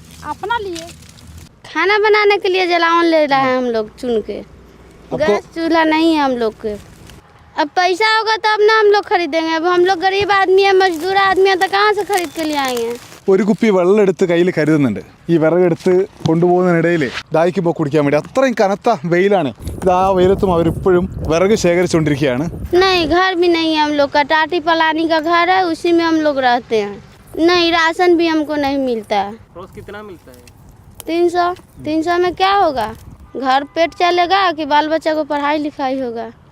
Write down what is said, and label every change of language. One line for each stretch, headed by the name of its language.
Hindi: अपना लिए खाना बनाने के लिए जलावन ले रहा है हम लोग चुन के। गैस चूल्हा नहीं है हम लोग के। अब पैसा होगा तब ना हम लोग खरीदेंगे। अब हम लोग गरीब आदमी है, मजदूर आदमी है, तो कहाँ से खरीद के लिए आएंगे?
Malayalam: ഒരു കുപ്പി വെള്ളം എടുത്ത് കയ്യിൽ കരുതുന്നുണ്ട്. ഈ വിറകെടുത്ത് കൊണ്ടുപോകുന്നതിനിടയിൽ ദാഹിക്കുമ്പോൾ കുടിക്കാൻ വേണ്ടി. അത്രയും കനത്ത വെയിലാണ്. ഇത് ആ വെയിലത്തും അവരിപ്പോഴും വിറക് ശേഖരിച്ചുകൊണ്ടിരിക്കുകയാണ്.
Hindi: नहीं घर भी नहीं है हम लोग का, टाटी पलानी का घर है, उसी में हम लोग रहते हैं. नहीं राशन भी हमको नहीं मिलता है. रोज कितना मिलता है? 300 में क्या होगा? घर पेट चलेगा कि बाल बच्चा को पढ़ाई लिखाई होगा?